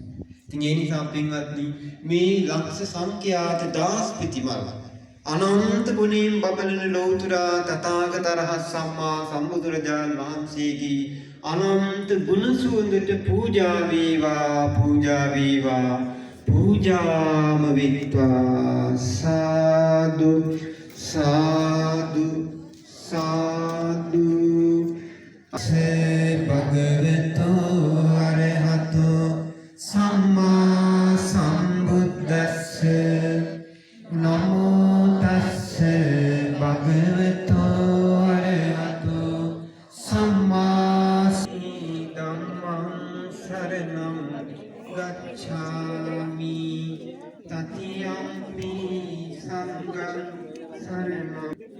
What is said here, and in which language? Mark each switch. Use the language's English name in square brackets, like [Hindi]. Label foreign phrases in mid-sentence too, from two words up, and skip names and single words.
[Sinhala] ඉතින් ඒ නිසා පින්වත්නි මේ ලක්ෂ සංඛ්‍යාත දාස් ප්‍රතිමල් අනන්ත ගුණයෙන් බබලන ලෝතුරා තථාගත රහත් සම්මා සම්බුදුරජාණන් වහන්සේගේ අනන්ත ගුණ සුවඳට පූජා වේවා පූජා වේවා පූජාම විත්වා සාදු සාදු සාදු [Pali] සේ භගවතෝ අරහතෝ සම්මා සම්බුද්දස්ස නමෝ තස්ස භගවතෝ අරහතෝ සම්මා ධම්මං සරණං ගච්ඡාමි තතියම්පි සංඝං සරණං